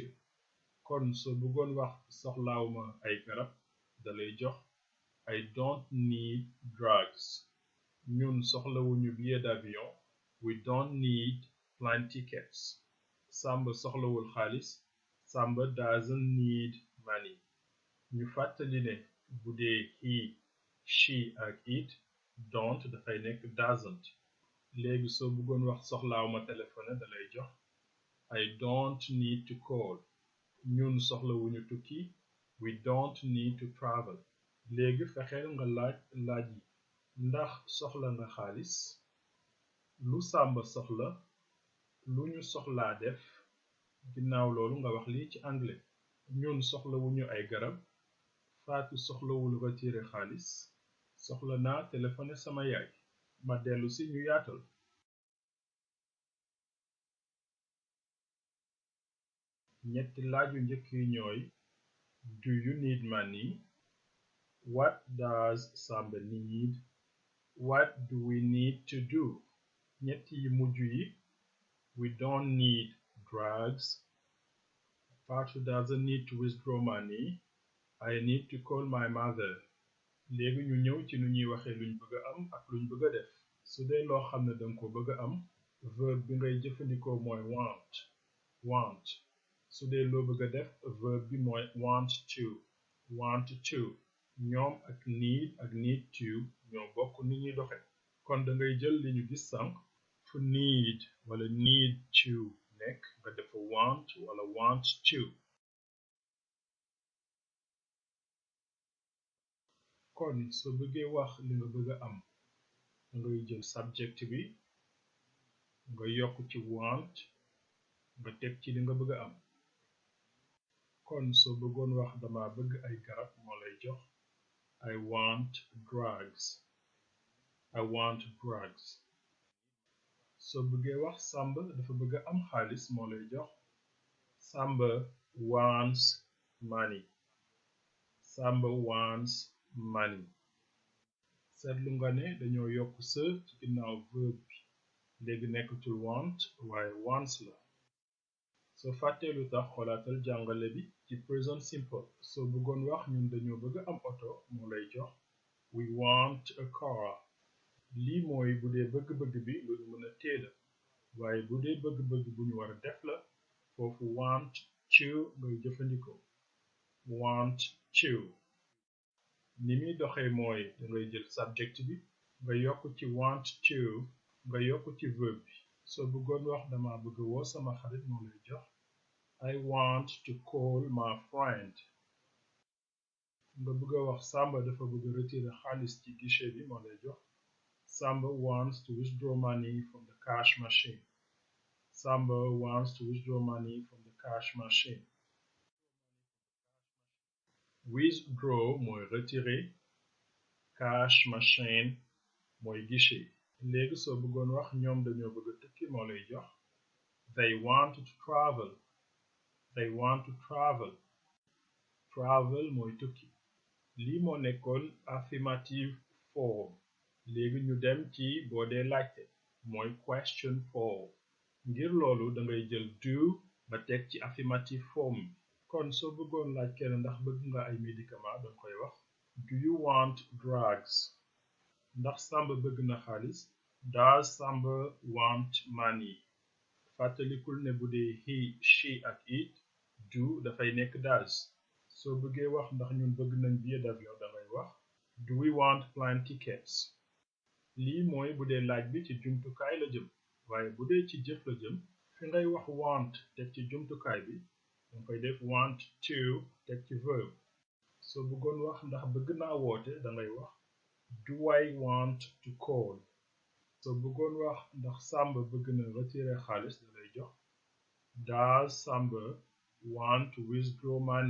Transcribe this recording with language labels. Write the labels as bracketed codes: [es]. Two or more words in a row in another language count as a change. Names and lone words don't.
[wo] kon soo bëggoon wax soxlaawuma ay garab dalay jox [en] I don't need drugs. [wo] ñun soxlawuñu [fr] billet d'avion [en] we don't need plane tickets. [wo] Samba soxlawul xaalis [en] Samba doesn't need money. [wo] ñu fàttali ne bu dee [en] he she [wo] ak [en] it don't [wo] dafay nekk doesn't. léegi soo bëggoon wax soxlaawuma téléphone dalay jox [en] I don't need to call. [wo] ñun soxlawuñu tukki [en] we don't need to travel. [wo] léegi fexeel nga laaj yi ndax soxla nga xaalis lu Samba soxla lu ñu soxlaa def ginnaaw loolu nga wax lii ci anglais ñun soxlawuñu ay garab Faatu soxlawul retirer xaalis soxla naa téléphoné sama yaay ma dellu si ñu yaatal ñetti laaju njëkk yi ñooy do [en] you need money what does Samba need what do we need to do [wo] ñetti yi mujj yi [en] we don't need drugs Fatou doesn't need to withdraw money I need to call my mother [wo] léegi ñu ñëw ci nu ñuy waxee luñ bëgg a am ak luñ bëgg a def su dee loo xam ne danga ko bëgg a am verbe bi ngay jëfandikoo mooy want su dee loo bëgg a def verbe bi mooy [en] want to [wo] ñoom ak [en] need to [wo] ñoo bokk ni ñuy doxe kon da ngay jël li ñu gis sànq fu need wala [en] need to [wo] nekk nga def want wala [en] want to [wo] kon soo bëggee wax li nga bëgg a am da ngay jël subject bi nga yokk ci want nga teg ci li nga bëgg a am kon soo bëggoon wax dama bëgg ay garab moo lay jox [en] I want [wo] drugs soo bëggee wax Samba dafa bëgg a am xaalis moo lay jox [en] Samba wants money [wo] seetlu nga ne dañoo yokk sa ci ginnaaw verbe bi léegi nekkatul want waaye wants la soo fàttee lu tax xoolaatal jàngale bi ci [en] present simple [wo] soo bëggoon wax ñun dañoo bëgg am oto moo lay jox [en] we want a car [wo] lii mooy bu dee bëgg-bëgg bi lu ñu mën a téela waaye bu dee bëgg-bëgg bu ñu war a def la foofu [en] want to [wo] ngay jëfandikoo [en] want to [wo] ni muy doxee mooy dangay jël subject bi nga yokk ci [en] want to [wo] nga yokk ci verbe bi soo bëggoon wax dama bëgg woo sama xarit moo lay jox [en] I want to call my friend [wo] nga bëgg a wax Samba dafa bëgg retirer xaalis ci guichet bi moo lay jox [en] Samba wants to withdraw money from the cash machine [wo] withdraw mooy retirer [en] cash machine [wo] mooy guichet léegi soo bëggoon wax ñoom dañoo bëgg a tukki moo lay jox [en] they want to travel [wo] mooy tukki lii moo nekkoon [en] affirmative form [wo] léegi ñu dem ci boo dee laajte mooy [en] question form [wo] ngir loolu dangay jël do ba teg ci [en] affirmative form [wo] kon soo bëggoon laaj kenn ndax bëgg nga ay médicament danga koy wax [en] do you want drugs [wo] ndax Samba bëgg na xaalis [en] does Samba want money [wo] fàttalikul ne bu dee [en] he she [wo] ak [en] it do [wo] dafay nekk does soo bëggee wax ndax ñun bëgg nañ [fr] billet d'avion [wo] dangay wax [en] do we want plane tickets [wo] lii mooy bu dee laaj bi ci jumtukaay la jëm waaye bu dee ci jëf la jëm fi ngay wax want teg ci jumtukaay bi danga koy def [en] want to [wo] teg ci verbe soo bëggoon wax ndax bëgg naa woote dangay wax [en] do I want to call [wo] soo bëggoon wax ndax Samba bëgg na retirer xaalis dalay jox [en] does Samba want to withdraw